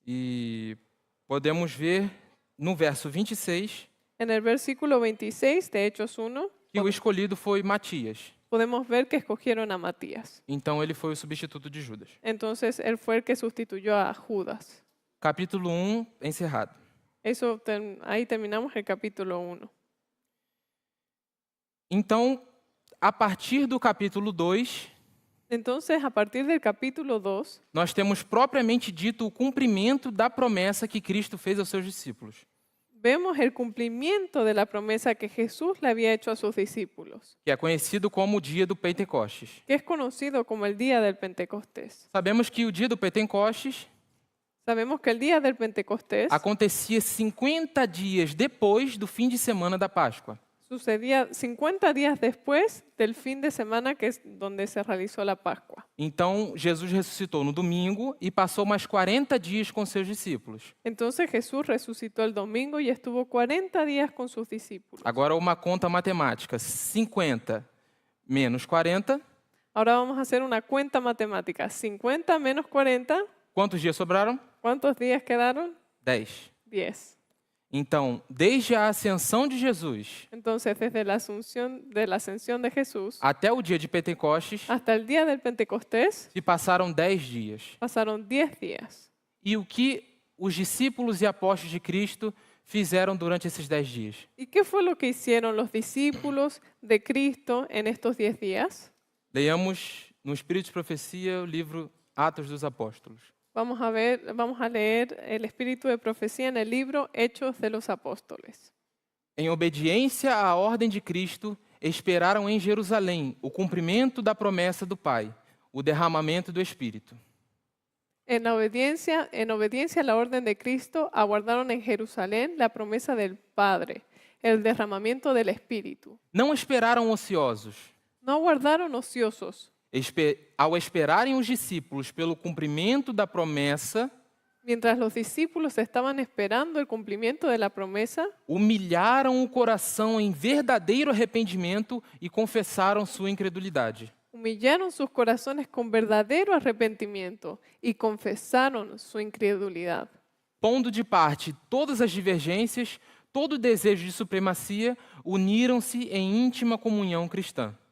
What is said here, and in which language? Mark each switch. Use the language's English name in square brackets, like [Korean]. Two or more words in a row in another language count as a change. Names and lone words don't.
[Portuguese] E podemos ver no verso 26, [Spanish] En el versículo 26 de Hechos 1, [Portuguese] que o escolhido foi Matias. [Spanish] podemos ver que escogieron a Matías. [Portuguese] Então ele foi o substituto de Judas. [Spanish] Entonces, él fue el que sustituyó a Judas. [Portuguese] Capítulo 1, encerrado. [Spanish] Ahí terminamos el capítulo 1. [Portuguese] Então, a partir do capítulo 2, [Spanish] Entonces, a partir del capítulo 2, [Portuguese] nós temos propriamente dito o cumprimento da promessa que Cristo fez aos seus discípulos, [Spanish] vemos el cumplimiento de la promesa que Jesús le había hecho a sus discípulos, [Portuguese] que é conhecido como o dia do Pentecostes. [Spanish] que es conocido como el día del Pentecostés. [Portuguese] Sabemos que o dia do Pentecostes [Spanish] Sabemos que el día del Pentecostés [Portuguese] acontecia 50 dias depois do fim de semana da Páscoa. [Spanish] sucedía 50 días después del fin de semana que es donde se realizó la Pascua. [Portuguese] Então, Jesus ressuscitou no domingo e passou mais 40 dias com seus discípulos. [Spanish] Entonces Jesús resucitó el domingo y estuvo 40 días con sus discípulos. [Portuguese] Agora, uma conta matemática: 50 menos 40, [Spanish] Ahora vamos a hacer una cuenta matemática. 50 menos 40, [Portuguese] quantos dias sobraram? [Spanish] ¿cuántos días quedaron? [Portuguese] 10. [Spanish] 10. [Portuguese] Então, desde a ascensão de Jesus [Spanish] Entonces, desde la ascensión de Jesús [Portuguese] até o dia de Pentecostes, [Spanish] hasta el día del Pentecostés, [Portuguese] se passaram 10 dias. [Spanish] pasaron 10 días. [Portuguese] E o que os discípulos e apóstolos de Cristo fizeram durante esses 10 dias? [Spanish] ¿Y qué fue lo que hicieron los discípulos de Cristo en estos 10 días? [Portuguese] Leiamos no Espírito de Profecia o livro Atos dos Apóstolos. [Spanish] Vamos a leer el espíritu de profecía en el libro Hechos de los Apóstoles. [Portuguese] Em obediência à ordem de Cristo, esperaram em Jerusalém o cumprimento da promessa do Pai, o derramamento do Espírito. [Spanish] En obediencia a la orden de Cristo, aguardaron en Jerusalén la promesa del Padre, el derramamiento del Espíritu. [Portuguese] Não esperaram ociosos. [Spanish] No aguardaron ociosos. [Portuguese] Ao esperarem os discípulos pelo cumprimento da promessa, [Spanish] Mientras los discípulos estaban esperando el cumplimiento de la promesa, [Portuguese] humilharam o coração em verdadeiro arrependimento e confessaram sua incredulidade. [Spanish] humillaron sus corazones con verdadero arrepentimiento y confesaron su incredulidad. [Portuguese] Pondo de parte todas as divergências, todo o desejo de supremacia, uniram-se em íntima comunhão cristã.